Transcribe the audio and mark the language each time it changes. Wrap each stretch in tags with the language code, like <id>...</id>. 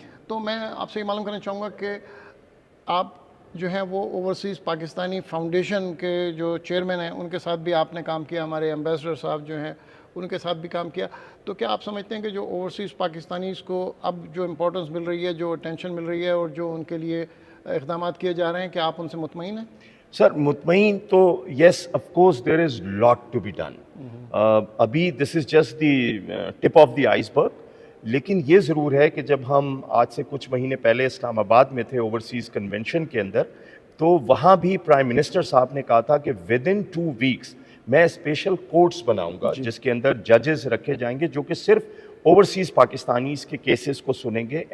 <ur>تو میں آپ سے یہ معلوم کرنا چاہوں گا کہ آپ جو ہیں وہ اوورسیز پاکستانی فاؤنڈیشن کے جو چیئرمین ہیں ان کے ساتھ بھی آپ نے کام کیا, ہمارے ایمبیسڈر صاحب جو ہیں ان کے ساتھ بھی کام کیا. تو کیا آپ سمجھتے ہیں کہ جو اوورسیز پاکستانیز کو اب جو امپورٹنس مل رہی ہے, جو اٹینشن مل رہی ہے اور جو ان کے لیے اقدامات کیے جا رہے ہیں, کیا آپ ان سے مطمئن ہیں؟ سر مطمئن تو</ur> <en>Yes of course there is lot to be done.</en> <ur>ابھی</ur> <en>This is just the tip of the iceberg.</en> <ur>لیکن یہ ضرور ہے کہ جب ہم آج سے کچھ مہینے پہلے اسلام آباد میں تھے اوورسیز کنونشن کے اندر, تو وہاں بھی پرائم منسٹر صاحب نے کہا تھا کہ</ur> <en>with in 2 weeks</en> <ur>میں اسپیشل کورٹس بناؤں گا جس کے اندر ججز رکھے جائیں گے جو کہ صرف اوورسیز پاکستانیز کے کیسز کو سنیں گے.</ur>